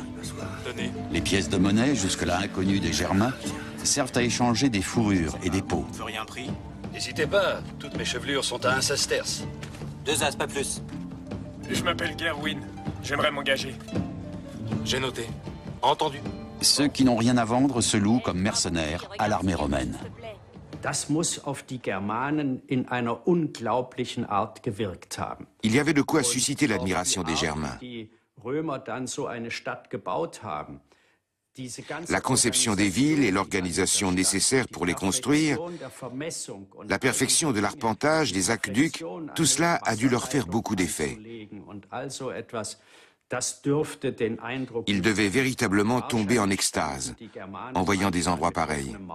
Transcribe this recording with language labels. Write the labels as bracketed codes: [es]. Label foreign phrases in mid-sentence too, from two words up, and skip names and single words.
[fr] Les pièces de monnaie, jusque-là inconnues des Germains, servent à échanger des fourrures et des peaux. Tu veux rien pris? N'hésitez pas, toutes mes chevelures sont à 1 sesterce. 2 as, pas plus. Je m'appelle Gerwin. J'aimerais m'engager. J'ai noté. Entendu. Ceux qui n'ont rien à vendre se louent comme mercenaires à l'armée romaine. [de] Das muss auf die Germanen in einer unglaublichen Art gewirkt haben. [fr] Il y avait de quoi susciter l'admiration des Germains. [de] Die Römer dann so eine Stadt gebaut haben. [fr] La conception des villes et l'organisation nécessaire pour les construire, la perfection de l'arpentage, des aqueducs, tout cela a dû leur faire beaucoup d'effet. Ils devaient véritablement tomber en extase en voyant des endroits pareils.